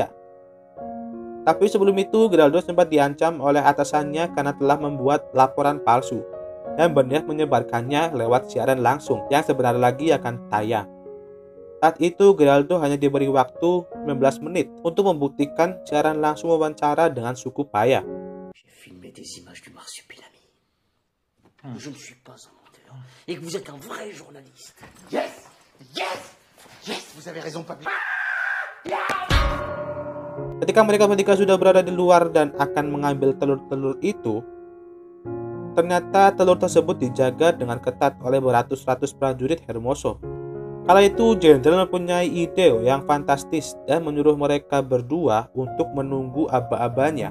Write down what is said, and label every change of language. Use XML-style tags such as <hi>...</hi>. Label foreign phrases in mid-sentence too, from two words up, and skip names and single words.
<id>Tapi sebelum itu Geraldo sempat diancam oleh atasannya karena telah membuat laporan palsu dan berniat menyebarkannya lewat siaran langsung yang sebentar lagi akan tayang. Saat itu Geraldo hanya diberi waktu 19 menit untuk membuktikan siaran langsung wawancara dengan suku Paya.</id> <fr>J'ai filmé des images du Marsupilami. Je ne suis pas un menteur. Et que vous êtes un vrai journaliste.</fr> <en>Yes! Yes! Yes!</en> <fr>Vous avez raison, Papi.</fr> <id>Ketika mereka bertiga sudah berada di luar dan akan mengambil telur-telur itu, ternyata telur tersebut dijaga dengan ketat oleh beratus-ratus prajurit Hermoso. Kala itu jenderal mempunyai ide yang fantastis dan menyuruh mereka berdua untuk menunggu aba-abanya.</id>